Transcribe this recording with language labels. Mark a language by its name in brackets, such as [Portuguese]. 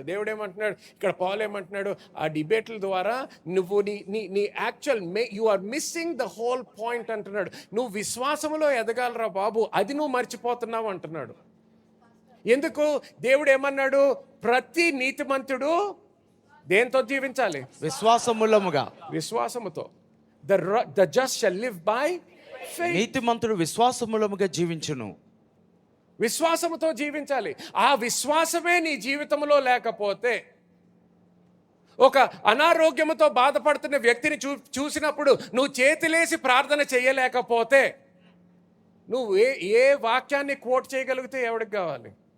[Telugu] దేవుడు ఏమంటున్నాడు ఇక్కడ, పౌలు ఏమంటున్నాడు, ఆ డిబేట్ల ద్వారా నువ్వు నీ actual [English] you are missing the whole point [Telugu] అంటున్నాడు. నువ్వు విశ్వాసంలో ఎదగాలరా బాబు, అది నువ్వు మర్చిపోతున్నావు అంటున్నాడు. ఎందుకు? దేవుడు ఏమన్నాడు, ప్రతి నీతిమంతుడు దేంతో జీవించాలి? విశ్వాసములముగా. విశ్వాసముతో. [English] The just shall live by faith. [Telugu] నీతిమంతుడు విశ్వాసములముగా జీవించును. విశ్వాసముతో జీవించాలి. ఆ విశ్వాసమే నీ జీవితంలో లేకపోతే, ఒక అనారోగ్యముతో బాధపడుతున్న వ్యక్తిని చూసినప్పుడు నువ్వు చేతులేసి ప్రార్థన చేయలేకపోతే, నువ్వు ఏ వాక్యాన్ని కోట్ చేయగలిగితే ఎవరికి కావాలి?